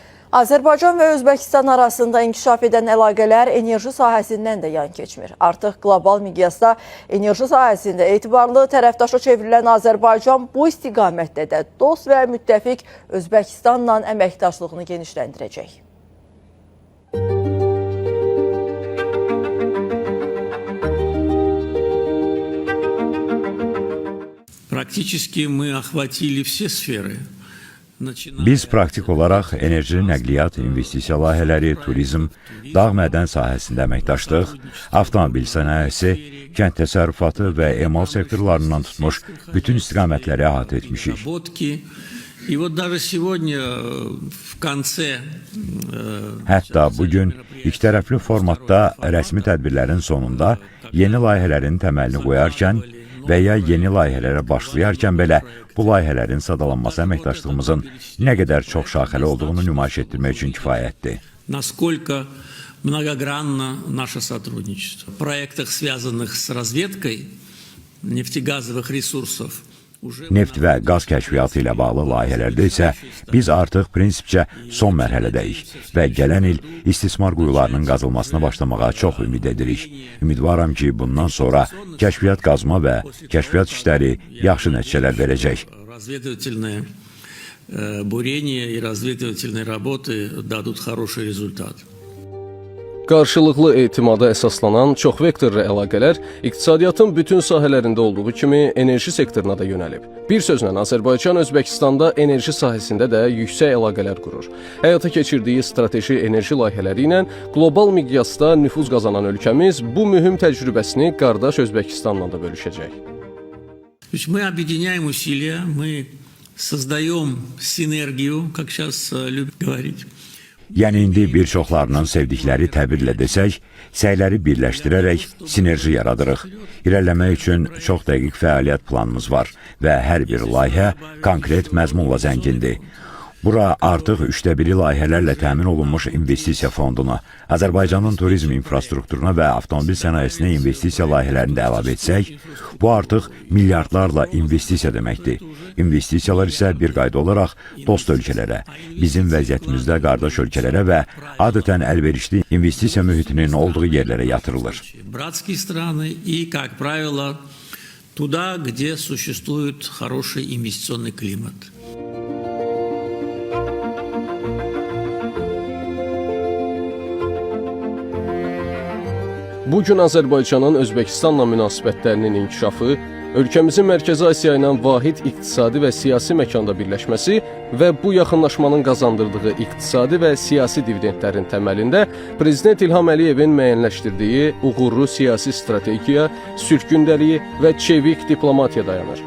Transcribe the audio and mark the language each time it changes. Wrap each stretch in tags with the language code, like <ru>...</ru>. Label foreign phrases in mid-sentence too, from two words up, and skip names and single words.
<az>Azərbaycan və Özbəkistan arasında inkişaf edən əlaqələr enerji sahəsindən də yan keçmir. Artıq qlobal miqyasda enerji sahəsində etibarlı tərəfdaşa çevrilən Azərbaycan bu istiqamətdə də dost və müttəfiq Özbəkistanla əməkdaşlığını genişləndirəcək.</az> <ru>Практически мы охватили все сферы.</ru> <az>Biz praktik olaraq enerji, nəqliyyat, investisiya layihələri, turizm, dağ mədən sahəsində əməkdaşlıq, avtomobil sənayesi, kənd təsərrüfatı və emal sektorlarından tutmuş bütün istiqamətləri əhatə etmişik. Hətta bugün ikitərəfli formatda rəsmi tədbirlərin sonunda yeni layihələrin təməlini qoyarkən və ya yeni layihələrə başlayarkən belə bu layihələrin sadalanması əməkdaşlığımızın nə qədər çox şaxəli olduğunu nümayiş etdirmək üçün kifayətdir.</az> <ru>Насколько многогранно наше сотрудничество. В проектах, связанных с разведкой нефтегазовых ресурсов,</ru> <az>Neft və qaz kəşfiyyatı ilə bağlı layihələrdə isə biz artıq prinsipcə son mərhələdəyik və gələn il istismar quyularının qazılmasına başlamağa çox ümid edirik. Ümidvaram ki, bundan sonra kəşfiyyat qazma və kəşfiyyat işləri yaxşı nəticələr verəcək.</az> <ru>Разведывательные бурения и разведывательные работы дадут хороший результат.</ru> <az>Qarşılıqlı etimada əsaslanan çoxvektorlu əlaqələr iqtisadiyyatın bütün sahələrində olduğu kimi enerji sektoruna da yönəlib. Bir sözlə, Azərbaycan Özbəkistanda enerji sahəsində də yüksək əlaqələr qurur. Həyata keçirdiyi strateji enerji layihələri ilə qlobal miqyasda nüfuz qazanan ölkəmiz bu mühüm təcrübəsini qardaş Özbəkistanla da bölüşəcək.</az> <ru>Мы объединяем усилия, мы создаем синергию, как сейчас любят говорить.</ru> <az>Yəni indi bir çoxlarının sevdikləri təbirlə desək, səyləri birləşdirərək sinerji yaradırıq. İrəliləmək üçün çox dəqiq fəaliyyət planımız var və hər bir layihə konkret məzmunla zəngindir. Bura artıq 1/3 layihələrlə təmin olunmuş investisiya fondunu, Azərbaycanın turizm infrastrukturuna və avtomobil sənayesinə investisiya layihələrini də əlavə etsək, bu artıq milyardlarla investisiya deməkdir. İnvestisiyalar isə bir qayda olaraq dost ölkələrə, bizim vəziyyətimizdə qardaş ölkələrə və adətən əlverişli investisiya mühitinin olduğu yerlərə yatırılır.</az> <ru>Братские страны и, как правило, туда, где существует хороший инвестиционный климат.</ru> <az>Bugün Azərbaycanın Özbəkistanla münasibətlərinin inkişafı, ölkəmizin Mərkəzi Asiya ilə vahid iqtisadi və siyasi məkanda birləşməsi və bu yaxınlaşmanın qazandırdığı iqtisadi və siyasi dividendlərin təməlində Prezident İlham Əliyevin müəyyənləşdirdiyi uğurlu siyasi strategiya, sülh gündəliyi və çevik diplomatiya dayanır.</az>